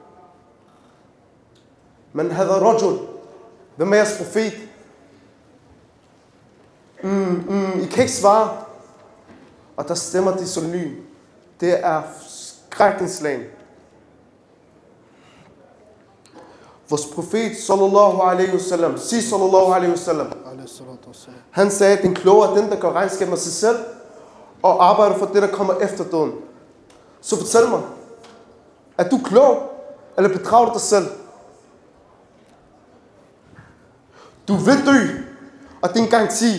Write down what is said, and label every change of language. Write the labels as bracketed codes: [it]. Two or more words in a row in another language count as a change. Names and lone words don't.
[ar] من هذا رجل, [da] hvem er jeres profet? I kan ikke svare. Og der stemmer de som lyn. Det er skrækkenslagen. Vores profet [ar] صلى الله عليه وسلم, صلى الله عليه وسلم, [da] han sagde, at den kloge er den, der gør regnskab med sig selv og arbejder for det, der kommer efter døden. Så fortæl mig, er du klog, eller bedrager du dig selv? Du vil dø, og det er en garanti.